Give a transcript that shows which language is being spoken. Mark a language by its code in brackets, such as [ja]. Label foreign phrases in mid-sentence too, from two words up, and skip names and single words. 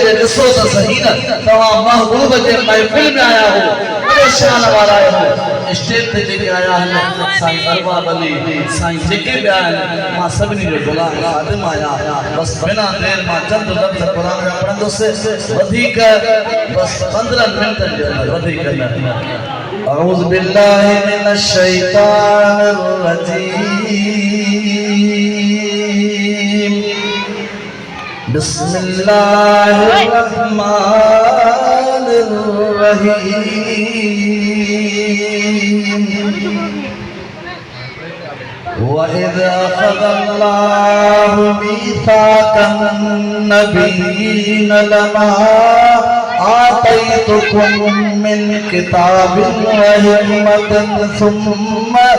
[sd] खे ॾिसो त सही न तव्हां महबूब जे महफ़िल में आया हो परेशान वारा आहियो स्टेज ते जेके आया आहिनि साईं अरबाब अली साईं जेके भी आहिनि मां सभिनी जो गुलाम खादिम आहियां बस बिना देर मां चंद लफ़्ज़ क़ुरान जा पढ़ंदुसि वधीक बस 15 मिनट जे अंदर वधीक न [ar] أعوذ بالله من الشيطان الرجيم بسم الله الرحمن الرحيم وَإِذْ أَخَذَ اللَّهُ مِيثَاقَ النَّبِيِّينَ لَمَا آتَيْتُكُم مِّن كِتَابٍ وَحِكْمَةٍ ثُمَّ